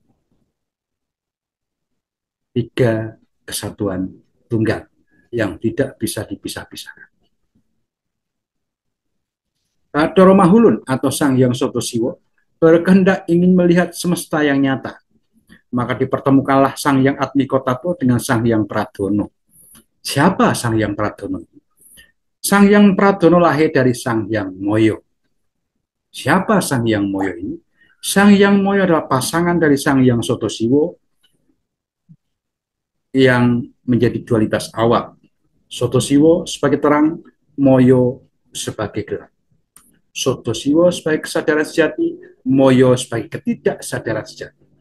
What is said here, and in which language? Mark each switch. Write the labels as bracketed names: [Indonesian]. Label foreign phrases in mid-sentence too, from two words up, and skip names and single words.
[Indonesian] Tiga kesatuan tunggal yang tidak bisa dipisah-pisahkan. Doro Mahulun atau Sang Hyang Sodosiwo berkehendak ingin melihat semesta yang nyata. Maka dipertemukanlah Sang Hyang Atmiko Tattwa dengan Sang Hyang Pradono. Siapa Sang Hyang Pradono? Sang Hyang Pradono lahir dari Sang Hyang Moyo. Siapa Sang Hyang Moyo ini? Sang Hyang Moyo adalah pasangan dari Sang Hyang Sodosiwo yang menjadi dualitas awal. Sodosiwo sebagai terang, Moyo sebagai gelap. Sodosiwo sebagai kesadaran sejati, Moyo sebagai ketidaksadaran sejati.